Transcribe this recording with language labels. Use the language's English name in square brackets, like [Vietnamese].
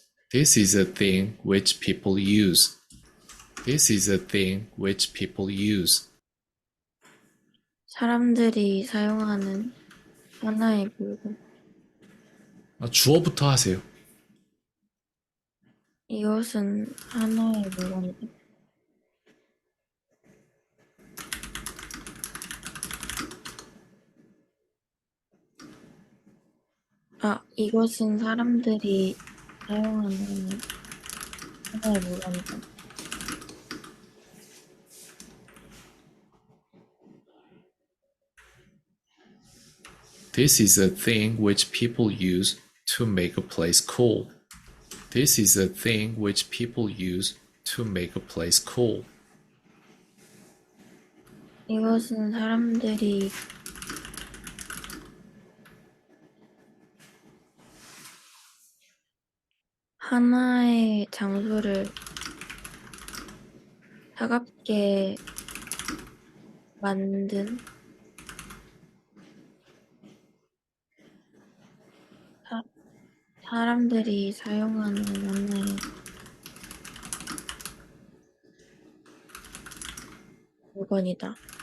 [English] This is a thing which people use. This is a thing which people use. [Korean] 사람들이 사용하는 하나의 물건. 주어부터 하세요. 이것은 하나의 물건이다. 이것은 사람들이 사용하는 하나의 물건이다. [English] This is a thing which people use to make a place cool. This is a thing which people use to make a place cool. [Korean] 이것은 사람들이 하나의 장소를 차갑게 만든 사람들이 사용하는 하나의 물건이다.